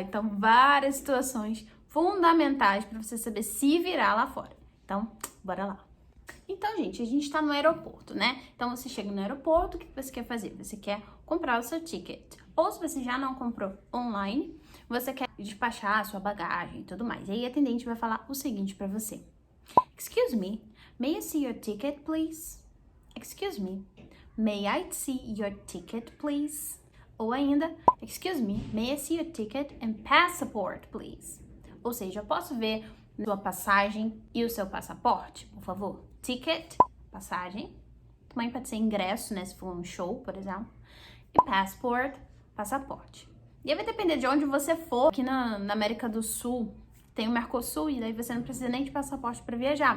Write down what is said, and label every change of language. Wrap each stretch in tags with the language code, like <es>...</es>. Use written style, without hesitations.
<pt>Então, várias situações fundamentais para você saber se virar lá fora. Então, bora lá. Então, gente, a gente tá no aeroporto, né? Então, você chega no aeroporto, o que você quer fazer? Você quer comprar o seu ticket. Ou se você já não comprou online, você quer despachar a sua bagagem e tudo mais. E aí, a atendente vai falar o seguinte pra você.</pt> <en>Excuse me, may I see your ticket, please? Excuse me, may I see your ticket, please?</en> <pt>Ou ainda,</pt> <en>excuse me, may I see your ticket and passport, please?</en> <pt>Ou seja, eu posso ver sua passagem e o seu passaporte, por favor? Ticket, passagem. Também pode ser ingresso, né? Se for um show, por exemplo. E passport, passaporte. E aí vai depender de onde você for. Aqui na América do Sul tem o Mercosul e daí você não precisa nem de passaporte para viajar.</pt>